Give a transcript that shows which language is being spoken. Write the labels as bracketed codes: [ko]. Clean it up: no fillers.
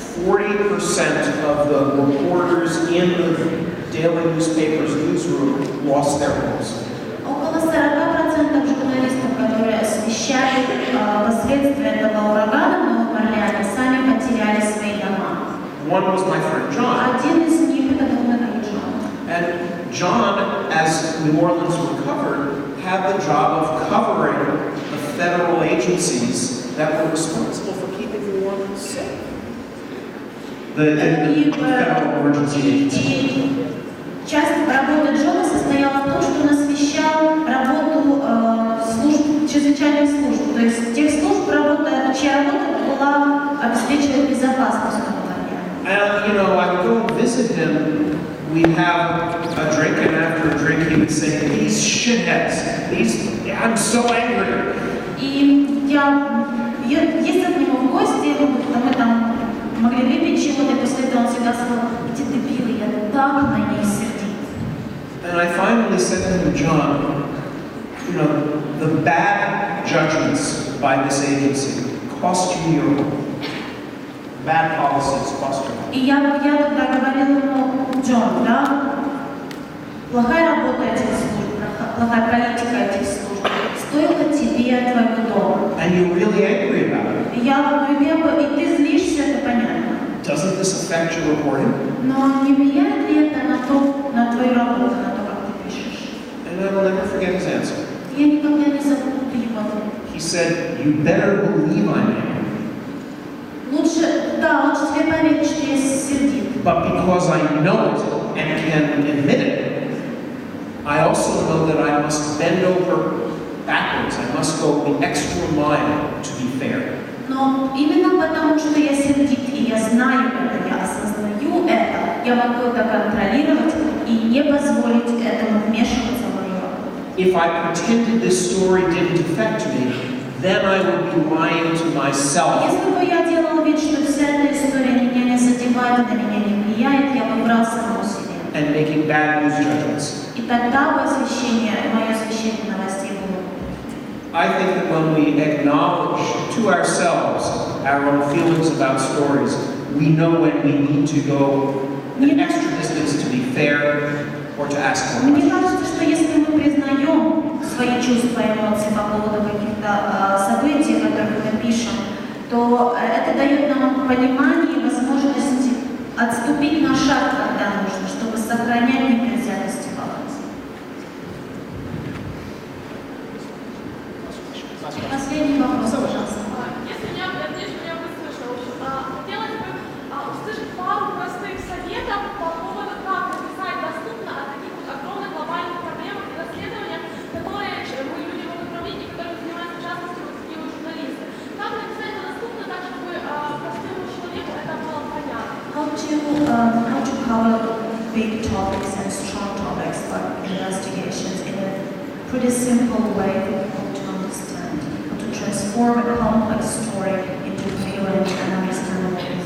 [en] 40% of the reporters in the daily newspaper's newsroom lost their homes. [ru] Около 40% журналистов, которые освещали последствия этого урагана в Новом Орлеане, сами потеряли свои дома. [en] One was my friend John. [ru] Один из них это был мой друг Джон. [en] And John, as New Orleans recovered, had the job of covering the federal agencies that were responsible for keeping New Orleans safe. The federal emergency agencies. [ru] Часть работы Джона состояла в том, что он освещал работу служб, чрезвычайных служб, то есть тех служб, чья работа была обеспечивать безопасность Нового Орлеана. [en] And I would go and visit him. We'd have a drink, and after a drink, he would say, "These shitheads, I'm so angry." [ru] И я ездила к нему в гости, мы там могли выпить чего-то, и после этого он всегда сказал: "Эти дебилы, я так на них сердит." [en] And I finally said to him, John, the bad judgments by this agency cost you your home. Bad policies cost you. [ru] И я тогда говорила ему: Джон, да, плохая работа этих служб, плохая политика этих служб стоила тебе твоего дома. [en] And you're really angry about it. [ru] И и ты злишься, это понятно. [en] Doesn't this affect your reporting? [ru] Но не влияет ли это на твою работу, на то, как ты пишешь? [en] And I will never forget his answer. [ru] Я никогда не забуду его ответ. [en] He said, "You better believe I'm angry." [ru] Лучше тебе поверить, что я сердит. [en] But because I know it and can admit it, I also know that I must bend over backwards. I must go the extra mile to be fair. [ru] Но именно потому, что я сердит, и я знаю это, я осознаю это, я могу это контролировать и не позволить этому вмешиваться в мою работу. [en] if I pretended this story didn't affect me, then I would be lying to myself. [ru] Если бы я делал вид, что вся эта история меня не задевает, на меня не влияет, я бы врал самому себе. [en] And making bad news judgments. [ru] И тогда бы мое освещение новостей было. [en] I think that when we acknowledge to ourselves our own feelings about stories, we know when we need to go an extra distance to be fair or to ask more [ru] Мне [en] questions. [ru] кажется, что если мы признаем свои чувства и эмоции по поводу каких-то событий, которые мы пишем, то это дает нам понимание и возможность отступить на шаг, когда нужно, чтобы сохранять непредвзятость и баланс. Последний вопрос, пожалуйста. Если меня выслушал, хотелось бы услышать пару простых советов по поводу, как написать доступно о таких вот огромных глобальных проблемах и расследованиях, которые мы люди в управлении, которые занимаются в частности вот такие вот журналисты. Как написать это доступно так, чтобы простому человеку это было понятно? [en] How to cover big topics and strong topics like investigations in a pretty simple way for people to understand, how to transform a complex story into clear and understandable.